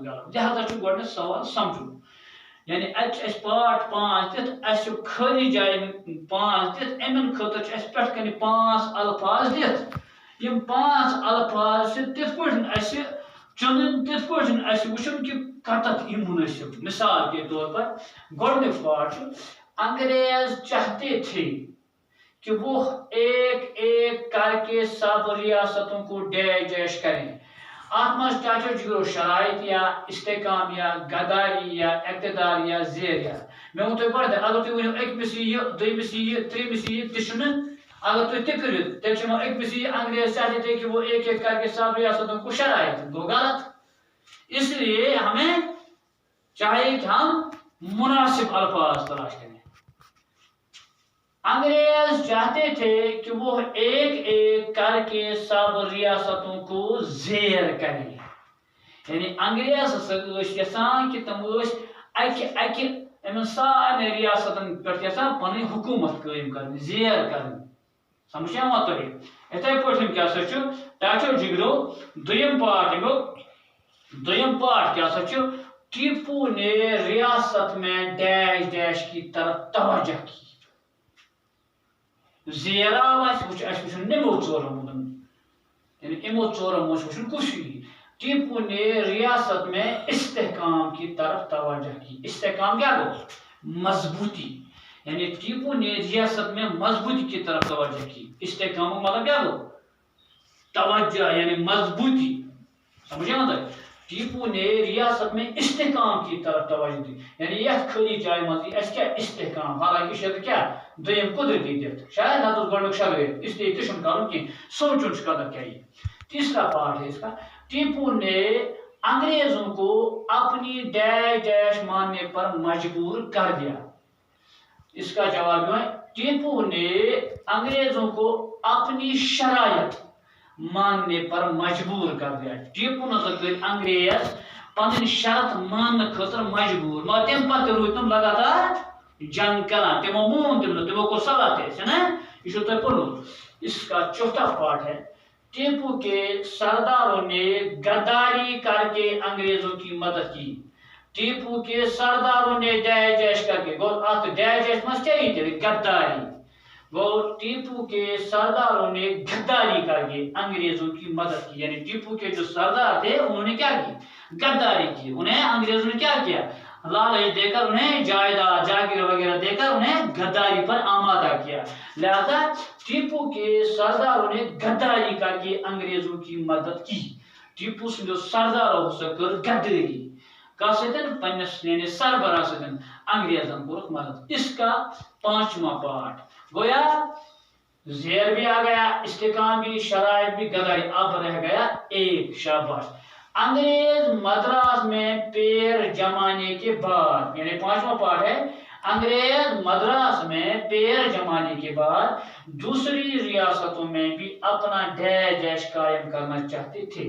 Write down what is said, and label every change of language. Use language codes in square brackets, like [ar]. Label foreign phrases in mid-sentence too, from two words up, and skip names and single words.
[ks] لہذا چھُ گۄڈنیتھ سوال سمجھُن۔ یعنی اتہِ چھِ اَسہِ پارٹ 5 دِتھ، اَسہِ چھُ خٲلی جایہِ 5 دِتھ، امن خٲطرٕ چھِ اَسہِ پٮ۪ٹھ کنہِ 5 الفاظ دِتھ۔ یم 5 الفاظ چھِ تِتھ پٲٹھۍ اَسہِ چُنٕنۍ، تِتھ پٲٹھۍ اَسہِ وٕچھُن کہ کتتھ یِم منٲسب۔ [ur] مثال کے طور پر [ks] گۄڈنیُک پارٹ چھُ [ur] انگریز چاہتے تھے کہ وہ ایک ایک کر کے سب ریاستوں کو ڈیش ڈیش کریں۔ [ks] اتھ منٛز ٹاچو جگرو شرائط یا استحکام یا غداری یا اقتدار یا زیر یا میں ووٚن تۄہہِ گۄڈٕ، اگر تُہۍ ؤنِو أکمِس یہِ، دوٚیمِس یہِ، ترٛیٚیمِس یہِ، تہِ چھُنہٕ۔ اگر تُہۍ تہِ کٔرِو تیٚلہِ چھِ یِوان أکمِس یہِ، [ur] انگریز چاہتے تھے کہ وہ ایک ایک کر کے سب ریاستوں کو، شرائط [ks] گو غلط۔ [ur] اس لیے ہمیں چاہیے کہ ہم مناسب الفاظ تلاش کریں۔ انگریز چاہتے تھے کہ وہ ایک ایک کر کے سب ریاستوں کو زیر کریں۔ [ks] یعنی انگریز ہسا یژھان کہ تم اکہ اکہ یمن سارے ریاستن پہ یژھان پنن حکومت قائم کرنی، زیر کرنی۔ سمجھا تھی؟ اتھے پٲٹھۍ کیا سا چھُ ٹاچو جگرو دویم پارٹ گو، دویم پارٹ کیا سا چھُ [ur] ٹیپو نے ریاست میں ڈیش ڈیش کی طرف توجہ کی۔ [ks] زیر آو اَسہِ وٕچھُن نِمو ژورو منٛز، یعنی یِمو ژورو منٛز چھُ وٕچھُن کُس ہی۔ [ur] ٹیپو نے ریاست میں استحکام کی طرف توجہ کی۔ استحکام کیا گو؟ مضبوطی۔ یعنی ٹیپو نے ریاست میں مضبوطی کی طرف توجہ کی۔ استحکام کا مطلب کیا گو؟ توجہ یعنی مضبوطی۔ سمجھے مطلب؟ ٹیپو نے ریاست میں استحکام کی طرف توجہ دی، [ks] یعنی یتھ خالی جائے منٛز اَسہِ کیا استحکام، حالانکہ یہ کیا دویم قدرتی دِتھ، شاید نہ تو گۄڈنیُک شرٲیِط، اس لیے تہِ چھُنہٕ کَرُن کینٛہہ، سونچُن چھُ قدر کیا یہ۔ [ur] تیسرا پارٹ ہے اس کا، ٹیپو نے انگریزوں کو اپنی ڈیش ڈیش ماننے پر مجبور کر دیا۔ اس کا جواب ہے ٹیپو نے انگریزوں کو اپنی شرائط ماننے پر مجبور کر دیا۔ [ks] ٹیپو نظر کر انگریز پنن شرط ماننے خاطر مجبور، مگر تم پتہ روٗدۍ تم لگاتار جنگ کران، تمو مون تم تمو کو صلاح تھے نا، یہ چھو تۄہہِ پوٚرمُت۔ [ur] اس کا چوتھا پارٹ ہے ٹیپو کے سرداروں نے غداری کر کے انگریزوں کی مدد کی۔ ٹیپو کے سرداروں نے ڈیش ڈیش کر کے، ڈیش ڈیش مس کیا غداری، گو ٹیپو کے سرداروں نے غداری کر کے انگریزوں کی مدد کی، یعنی ٹیپو کے جو سردار تھے انہوں نے کیا کی؟ غداری کی. انہیں انگریزوں نے کیا کیا؟ لالچ دے کر انہیں جائیداد جاگیر وغیرہ دے کر انہیں غداری پر آمادہ کیا. لہذا ٹیپو کے سرداروں نے غداری کر کے انگریزوں کی مدد کی. [ks] ٹیپو سندو سرداروں سے کر غداری پنس یعنی سربراہ ستن انگریزن کو مدد. [ur] اس کا 5واں پارٹ گویا زیر بھی آ گیا، استحکام بھی، شرائط بھی، غداری. اب رہ گیا ایک. شاباش. انگریز مدراس میں پیر جمانے کے بعد، یعنی 5واں پارٹ ہے، انگریز مدراس میں پیر جمانے کے بعد دوسری ریاستوں میں بھی اپنا ڈیر جیش قائم کرنا چاہتے تھے.